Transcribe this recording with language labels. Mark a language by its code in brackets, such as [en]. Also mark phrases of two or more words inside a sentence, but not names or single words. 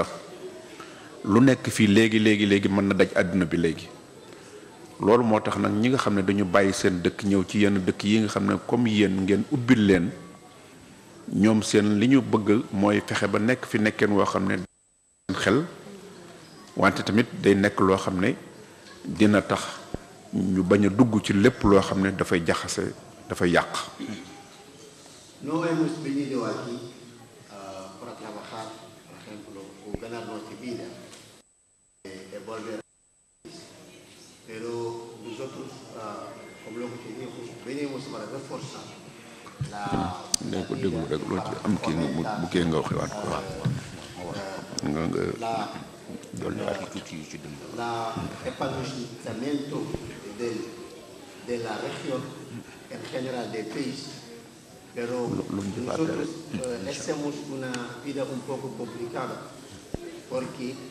[wo] lu nekk fii léegi mën na daj àddina bi léegi loolu moo tax nag ñi nga xam ne dañu bàyyi seen dëkk ñëw ci yenn dëkk yi nga xam ne comme yéen ngeen ubbil leen ñoom seen li ñu bëgg mooy fexe ba nekk fi nekkeen woo xam ne xel wante tamit day nekk loo xam ne dina tax ñu bañ a dugg ci lépp loo xam ne dafay jaxase dafay yàq. [es] No hemos venido aquí para trabajar, por ejemplo, o ganar nuestra vida, volver. Pero nosotros, como lo que te digo, venimos para reforzar la epanouissamiento de la región en general del país, pero nosotros hacemos una vida un poco complicada porque